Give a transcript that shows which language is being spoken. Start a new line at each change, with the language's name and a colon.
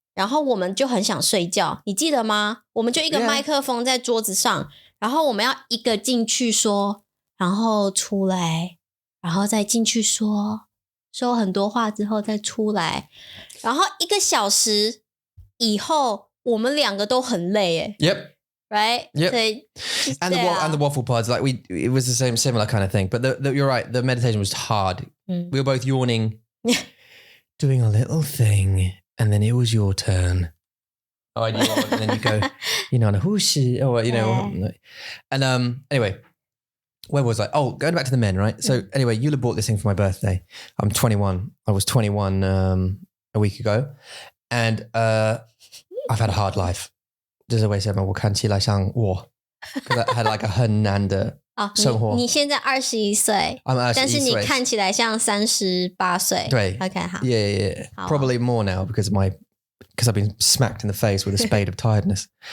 Chinese: 然后我们就很想睡觉，你记得吗？我们就一个麦克风在桌子上，然后我们要一个进去说，然后出来，然后再进去说很多话之后再出来，然后1个小时以后，我们2个都很累欸。
English: Yep. Right? Yep. And the waffle pods, like it was the similar kind of thing. But you're right, the meditation was hard. We were both yawning, doing a little thing, and then it was your turn. Oh, and then you go, whooshi, and anyway, where was I? Oh, going back to the men, right? So anyway, Eula bought this thing for my birthday. I'm 21. I was 21 a week ago, and I've had a hard life.
Chinese: 就是为什么我看起来像我
English: because I had like a
Chinese: 很难的生活。你现在21岁，但是你看起来像38岁。对 ，OK 好。
English: Yeah. Probably more now because I've been smacked in the face with a spade of tiredness.